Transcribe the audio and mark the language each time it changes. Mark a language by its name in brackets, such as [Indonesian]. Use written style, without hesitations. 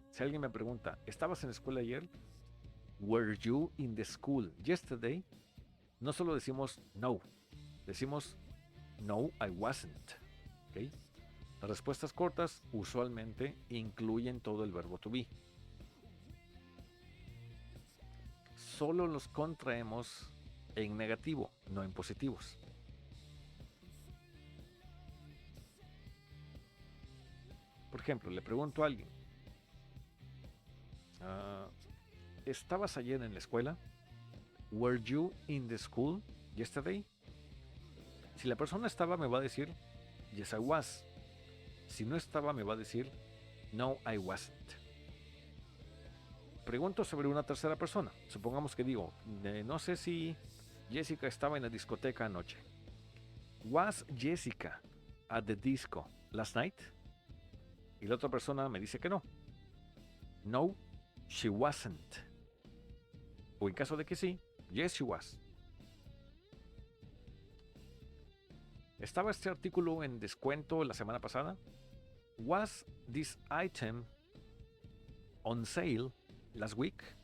[Spanish] Si alguien me pregunta, ¿estabas en la escuela ayer? [English] Were you in the school yesterday? [Spanish] No solo decimos no, decimos no, [English] I wasn't. [Spanish] ¿Okay? Las respuestas cortas usualmente incluyen todo el verbo to be. Solo los contraemos en negativo, no en positivos. Por ejemplo, le pregunto a alguien, ¿estabas ayer en la escuela? [English] Were you in the school yesterday? [Spanish] Si la persona estaba, me va a decir [English] yes, I was. [Spanish] Si no estaba, me va a decir [English] no, I wasn't. [Spanish] Pregunto sobre una tercera persona. Supongamos que digo, no sé si Jessica estaba en la discoteca anoche. [English] Was Jessica at the disco last night? [Spanish] Y la otra persona me dice que no. No, [English] she wasn't. [Spanish] O en caso de que sí, [English] yes, she was. [Spanish] ¿Estaba este artículo en descuento la semana pasada? [English] Was this item on sale last week?